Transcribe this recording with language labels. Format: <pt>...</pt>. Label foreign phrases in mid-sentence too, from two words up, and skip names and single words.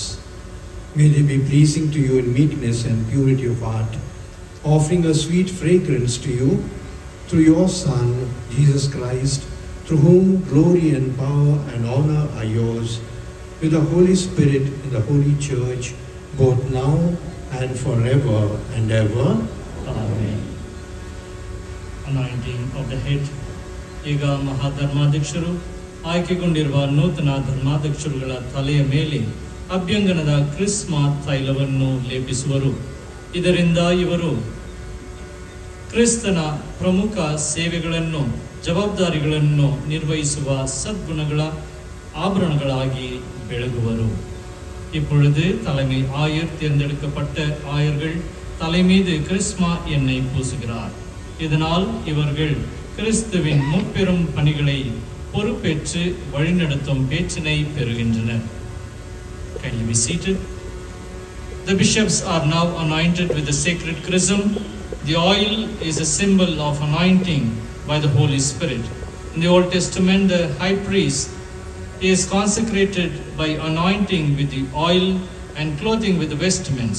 <en>May they be pleasing to you in meekness and purity of heart, offering a sweet fragrance to you through your Son, Jesus Christ, through whom glory and power and honor are yours, with the Holy Spirit in the Holy Church, both now and forever and ever. Amen. Anointing of the head.</en> <kn>ಈಗ ಮಹಾಧರ್ಮಾಧ್ಯಕ್ಷರು ಆಯ್ಕೆಗೊಂಡಿರುವ ನೂತನ ಧರ್ಮಾಧ್ಯಕ್ಷರುಗಳ ತಲೆಯ ಮೇಲೆ ಅಭ್ಯಂಗನದ ಕ್ರಿಸ್ಮ ತೈಲವನ್ನು ಲೇಪಿಸುವರು. ಇದರಿಂದ ಇವರು ಕ್ರಿಸ್ತನ ಪ್ರಮುಖ ಸೇವೆಗಳನ್ನು ಜವಾಬ್ದಾರಿಗಳನ್ನು ನಿರ್ವಹಿಸುವ ಸದ್ಗುಣಗಳ ஆபரணங்களாகி ಬೆಳಗುವರು.</kn> <ta>இப்பொழுது தலைமை ஆயர் தேர்ந்தெடுக்கப்பட்ட ஆயர்கள் தலைமீது கிறிஸ்மா எண்ணெய் பூசுகிறார். இதனால் இவர்கள் கிறிஸ்துவின் முப்பெரும் பணிகளை பொறுப்பேற்று வழிநடத்தும் பேச்சினை பெறுகின்றனர்.</ta> <en>Can you be seated? The bishops are now anointed with the sacred chrism. The oil is a symbol of anointing by the Holy Spirit. In the Old Testament, the high priest is consecrated by anointing with the oil and clothing with the vestments.</en>